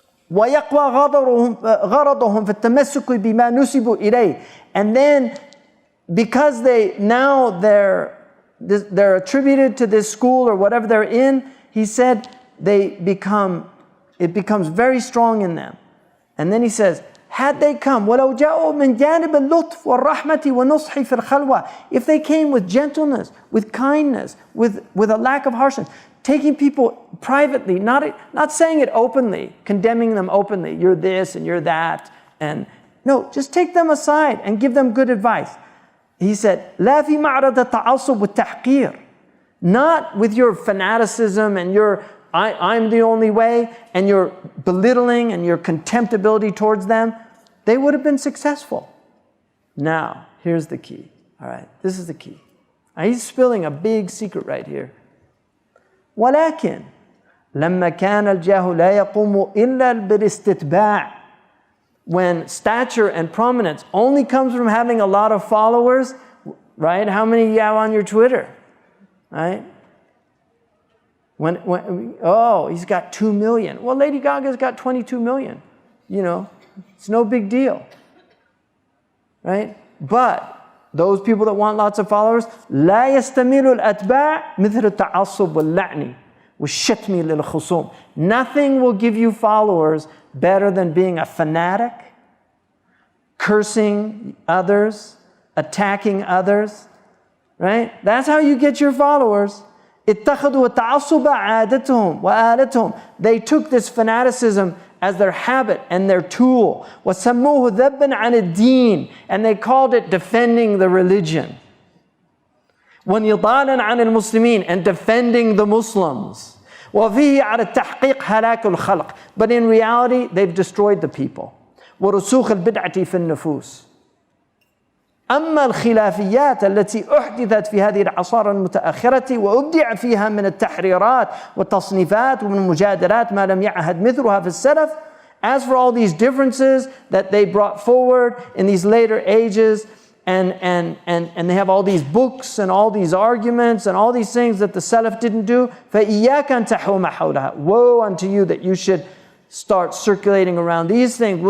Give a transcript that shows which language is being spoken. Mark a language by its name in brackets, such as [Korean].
[Arabic] وَيَقْوَى غَرَضُهُمْ فِي التَّمَسُّكِ بِمَا نُسِبُوا إِلَيْهِ. [English] And then, because they're attributed to this school or whatever they're in, he said, it becomes very strong in them. And then he says, had they come, [Arabic] وَلَوْ جَاءُوا مِنْ جَانِبِ اللُّطْفِ وَالرَّحْمَةِ وَالنُّصْحِ فِي الْخَلْوَةِ. [English] If they came with gentleness, with kindness, with a lack of harshness, taking people privately, not saying it openly, condemning them openly, you're this and you're that, and no, just take them aside and give them good advice. He said, [Arabic] لَا فِي مَعْرَضَ التَّعَصُّبِ وَالتَّحْقِيرِ. [English] Not with your fanaticism and your I'm the only way, and your belittling and your contemptibility towards them, they would have been successful. Now, here's the key. All right, this is the key. Now, he's spilling a big secret right here. [Arabic] ولكن لما كان الجاه لا يقوم إلا بالاستتباع. [English] When stature and prominence only comes from having a lot of followers, right? How many you have on your Twitter, right? He's got 2 million. Well, Lady Gaga's got 22 million. You know, it's no big deal, right? But those people that want lots of followers, [Arabic] لا يستميل الأتباع مثل التعصب واللعن والشتم للخصوم. [English] Nothing will give you followers better than being a fanatic, cursing others, attacking others, right? That's how you get your followers. [Arabic] اتخذوا التعصب عادتهم وآلتهم. [English] They took this fanaticism as their habit and their tool. [Arabic] وسموه ذبًا عن الدين. [English] And they called it defending the religion. [Arabic] ونضالا عن المسلمين, [English] and defending the Muslims. [Arabic] وفيه على التحقيق هلاك الخلق. [English] But in reality, they've destroyed the people. [Arabic] ورسوخ البدعة في النفوس. أما الخلافيات التي أحدثت في هذه العصارى المتأخرة وأبدع فيها من التحريرات والتصنيفات ومن المجادلات ما لم يعهد مثلها في السلف. [English] As for all these differences that they brought forward in these later ages, and they have all these books and all these arguments and all these things that the Salaf didn't do, [Arabic] فَإِيَّاكَ أَن تَحُومَ حَوْلَهَا. [English] Woe unto you that you should start circulating around these things.